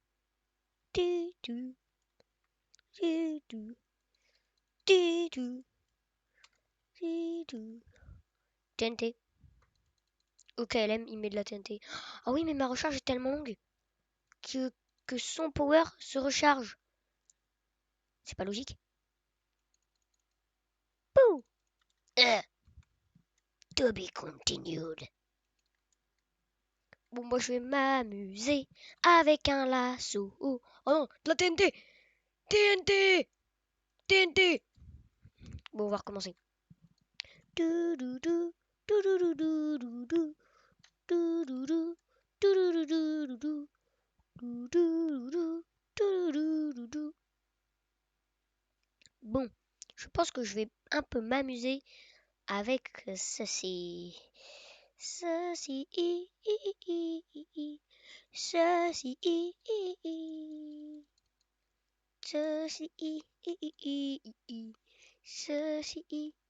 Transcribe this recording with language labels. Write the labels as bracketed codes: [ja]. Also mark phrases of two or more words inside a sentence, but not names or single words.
[fr] Du, du, du, du, du, du, du, du. TNT. Ok, LM, il met de la TNT. Ah oui, mais ma recharge est tellement longue que, que son power se recharge. C'est pas logique. Pouh. [en] To be continued. [fr] Bon, moi je vais m'amuser avec un lasso. Oh non, de la TNT. TNT. TNT. Bon, on va recommencer. Doudoudou, doudoudoudoudou, doudoudou, doudoudoudoudou, doudoudou, doudoudoudoudou. Bon, je pense que je vais un peu m'amuser avec ceci. Ceci, ceci, ceci, ceci.